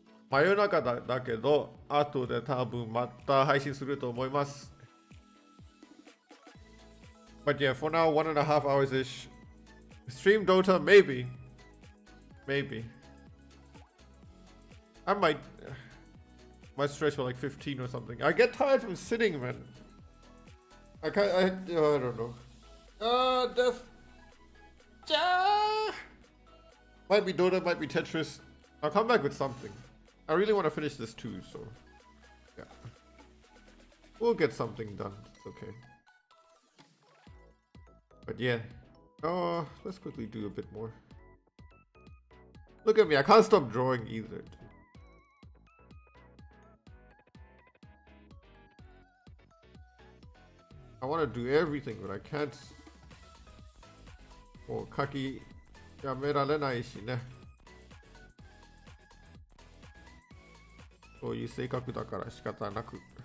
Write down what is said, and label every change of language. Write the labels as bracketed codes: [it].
[ja] 真夜中だけど後で多分また配信すると思います。 [en] But yeah, for now 1.5 hours ish. Stream Dota, maybe. I might stretch for like 15 or something. I get tired from sitting, man. I don't know. Death. Might be Dota, might be Tetris. I'll come back with something. I really want to finish this too, so yeah. We'll get something done. It's okay. But yeah. Let's quickly do a bit more. Look at me, I can't stop drawing either. I want to do everything, but I can't. [ja] もう書きやめられないしね。そういう性格だから仕方なく。